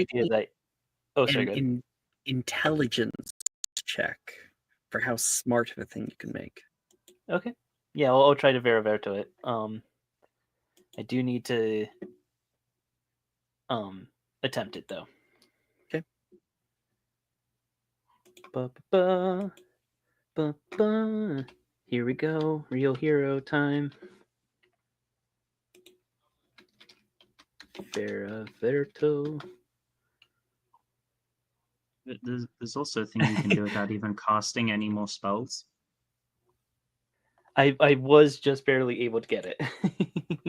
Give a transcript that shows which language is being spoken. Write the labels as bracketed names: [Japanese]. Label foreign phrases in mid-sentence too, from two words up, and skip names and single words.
[English] you make idea me that. Oh, sorry. Go ahead. an intelligence check for how smart of a thing you can make? Okay. Yeah, I'll try to verify it. I do need to attempt it though. Okay. Ba-ba-ba, ba-ba. Here we go. Real hero time. Veraverto. There's also a thing you can do without even casting any more spells. I was just barely able to get it.